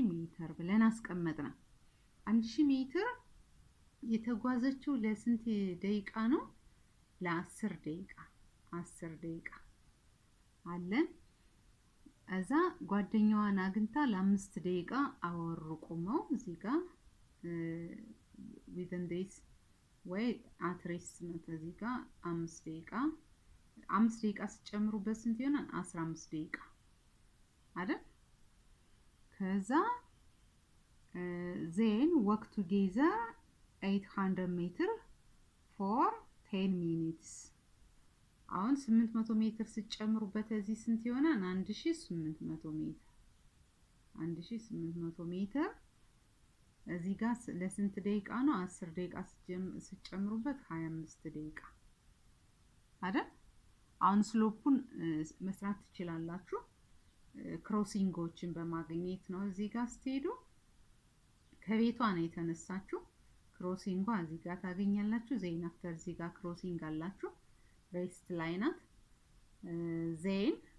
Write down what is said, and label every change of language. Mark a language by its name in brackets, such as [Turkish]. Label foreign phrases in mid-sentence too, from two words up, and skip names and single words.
[Amharic] ሜትር ብለን አስቀመጥና 1000 ሜትር የተጓዘችው ለስንት ደቂቃ ነው ለ10 ደቂቃ 10 ደቂቃ አለን እዛ ጓደኛዋን አግኝታ ለ5 ደቂቃ አወሩ ቆመው እዚህ ጋር [English] within this way at rest [Amharic] ነው እዚህ ጋር 5 ደቂቃ ሲጨምሩበት ስንት ይሆናል 15 ደቂቃ አይደል ከዛ [English] then walk together 800 meter for 10 minutes [Amharic] አሁን 800 ሜትር ሲጨምሩበት እዚህ ስንት ይሆናል 1800 ሜትር 1800 ሜትር እዚህ ጋር ለስንት ደቂቃ ነው 10 ደቂቃ ሲጨምሩበት 25 ደቂቃ አይደል አሁን ስሎፑን መስራት ትችላላችሁ ክሮሲንጎችን በማግኘት ነው እዚህ ጋር ስትሄዱ ከቤቷ ነው የተነሳችሁ ክሮሲንጓ እዚህ ጋር ታገኛላችሁ [English] then after [Amharic] እዚህ ጋር ክሮሲንግ አላችሁ ሬስት ላይ ናት ዜን